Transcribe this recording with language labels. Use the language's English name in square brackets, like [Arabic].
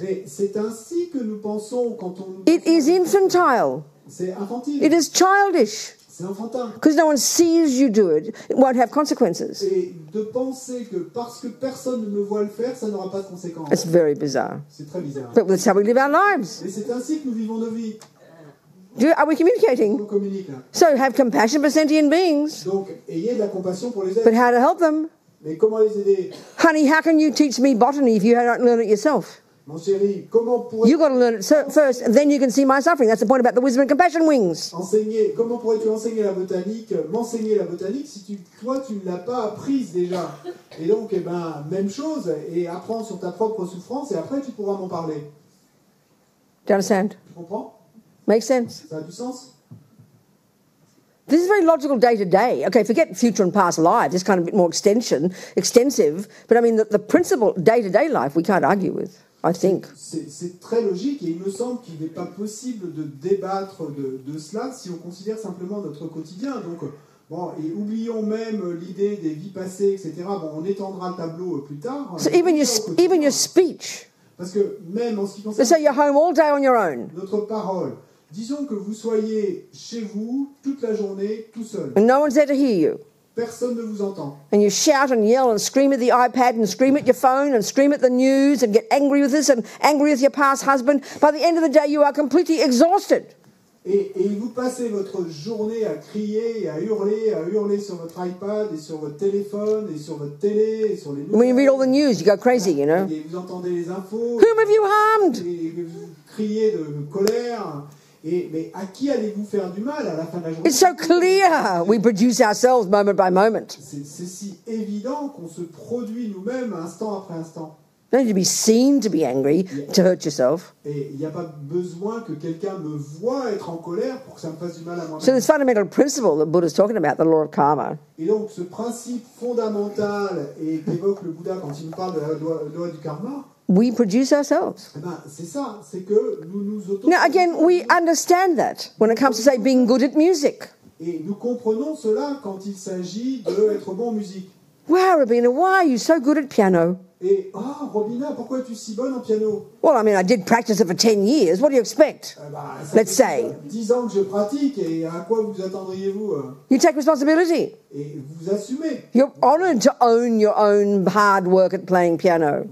[French] Mais c'est ainsi que nous pensons quand on... [English] It is infantile. [French] C'est infantile. [English] It is childish. [French] C'est enfantin. [English] Because no one sees you do it, it won't have consequences. [French] Et de penser que parce que personne ne me voit le faire, ça n'aura pas de conséquences. [English] It's very bizarre. [French] C'est très bizarre. [English] But that's how we live our lives. [French] Et c'est ainsi que nous vivons nos vies. [English] Are we communicating? [French] On communique. [English] So have compassion for sentient beings. [French] Donc, ayez de la compassion pour les [English] But [French] êtres. [English] how to help them? [French] Mais comment les aider? [English] Honey, how can you teach me botany if you don't learn it yourself? [French] Mon chéri, comment pourrais-tu [English] You've got to learn it first, and then you can see my suffering. That's the point about the wisdom and compassion wings. [French] comment pourrais-tu m'enseigner la botanique si toi tu ne l'as pas apprise déjà? Et donc, même chose, et apprends sur ta propre souffrance, et après tu pourras m'en parler. [English] Do you understand? [French] Tu comprends? [English] Makes sense? [French] Ça a du sens? [English] This is very logical day to day. Okay, forget future and past life. This kind of bit more extensive. But I mean, the principle day to day life we can't argue with, I think. [French] C'est très logique et il me semble qu'il n'est pas possible de débattre de cela si on considère simplement notre quotidien. Donc, bon, et oublions même l'idée des vies passées, etc. Bon, on étendra le tableau plus tard. [English] So even your speech. [French] Parce que même en ce qui concerne [English] So you're home all day on your own. [French] notre parole, disons que vous soyez chez vous toute la journée tout seul. [English] And no one's there to hear you. [French] Personne ne vous entend. [English] And you shout and yell and scream at the iPad and scream at your phone and scream at the news and get angry with this and angry with your past husband. By the end of the day, you are completely exhausted. [French] Et vous passez votre journée à crier et à hurler sur votre iPad et sur votre téléphone et sur votre télé et sur les nouvelles. [English] When you read all the news, you go crazy, you know. [French] Et vous entendez les infos. [English] Whom have you harmed? [French] Et vous criez de colère. Mais à qui allez-vous faire du mal à la fin de la journée? [English] It's so clear. We produce ourselves moment by moment. [French] C'est si évident qu'on se produit nous-mêmes instant après instant. [English] You don't need to be seen to be angry to hurt yourself. [French] Et il n'y a pas besoin que quelqu'un me voie être en colère pour que ça me fasse du mal à moi-même. [English] So this fundamental principle that Buddha's talking about, the law of karma, [French] Et donc ce principe fondamental et qu'évoque le Bouddha quand il nous parle de la loi du karma, [English] we produce ourselves. [French] c'est ça, c'est que nous nous auto. [English] Now again, we understand that when it comes to, say, being good at music. [French] Et nous comprenons cela quand il s'agit d'être bon en musique. [English] Wow, Robina, why are you so good at piano? [French] Et Robina, pourquoi es-tu si bonne en piano? [English] Well, I mean, I did practice it for 10 years. What do you expect? [French] Ça [English] Let's [French] fait [English] say. [French] 10 ans que je pratique, et à quoi vous attendriez-vous? [English] You take responsibility. [French] Et vous assumez. [English] You're honoured to own your own hard work at playing piano.